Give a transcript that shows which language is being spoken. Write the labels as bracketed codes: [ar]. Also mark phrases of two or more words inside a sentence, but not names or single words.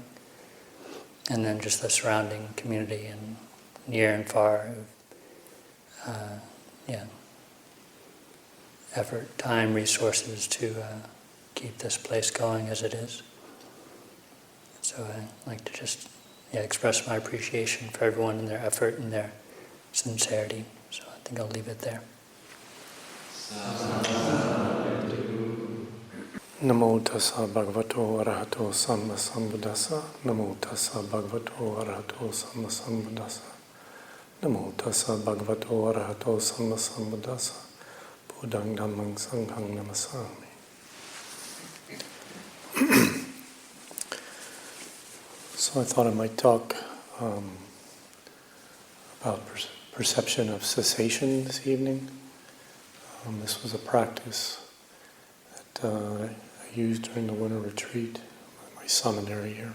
[en] And then just the surrounding community and near and far, effort, time, resources to keep this place going as it is. So I'd like to just express my appreciation for everyone and their effort and their sincerity. So I think I'll leave it there. [pi] Namo tassa bhagavato arahato samma sambuddhassa. Namo tassa bhagavato arahato samma sambuddhassa. Namo tassa bhagavato arahato samma sambuddhassa. Buddhaṃ Dhammāṃ Sanghaṃ namasāmi. [en] So I thought I might talk about perception of cessation this evening. This was a practice that I used during the winter retreat, my Sāmaṇera year.